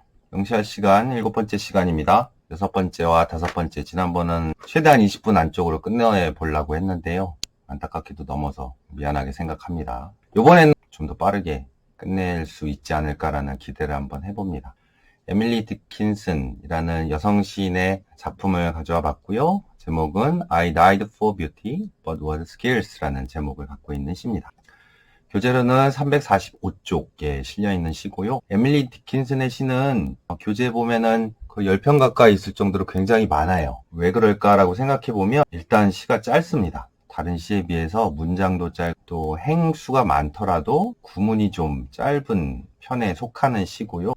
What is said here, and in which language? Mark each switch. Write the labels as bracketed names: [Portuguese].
[Korean] 맹시할 시간 7번째 시간입니다. 6번째와 5번째, 지난번은 최대한 20분 안쪽으로 끝내보려고 했는데요. 안타깝게도 넘어서 미안하게 생각합니다. 이번에는 좀 더 빠르게 끝낼 수 있지 않을까라는 기대를 한번 해봅니다. 에밀리 디킨슨이라는 여성 시인의 작품을 가져와 봤고요. 제목은 [English] I died for beauty, but was scarce [Korean] 라는 제목을 갖고 있는 시입니다. 교재로는 345쪽에 실려있는 시고요. 에밀리 디킨슨의 시는 교재에 보면은 거의 10편 가까이 있을 정도로 굉장히 많아요. 왜 그럴까라고 생각해보면 일단 시가 짧습니다. 다른 시에 비해서 문장도 짧고 행수가 많더라도 구문이 좀 짧은 편에 속하는 시고요.